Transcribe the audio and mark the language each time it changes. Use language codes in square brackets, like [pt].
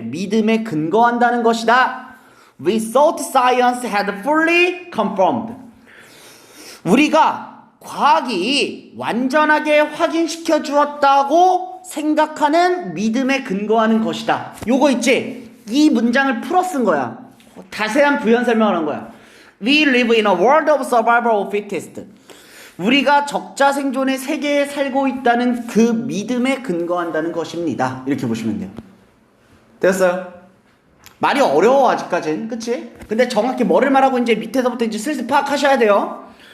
[ko] 믿음에 근거한다는 것이다. [en] We thought science had fully confirmed. [ko] 우리가 과학이 완전하게 확인시켜 주었다고 생각하는 믿음에 근거하는 것이다. 요거 있지? 이 문장을 풀어 쓴 거야. 자세한 부연 설명을 한 거야. [en] We live in a world of survival of fittest. [ko] 우리가 적자 생존의 세계에 살고 있다는 그 믿음에 근거한다는 것입니다. 이렇게 보시면 돼요. 됐어요? 말이 어려워 아직까지는. 그치? 근데 정확히 뭐를 말하고 이제 밑에서부터 이제 슬슬 파악하셔야 돼요.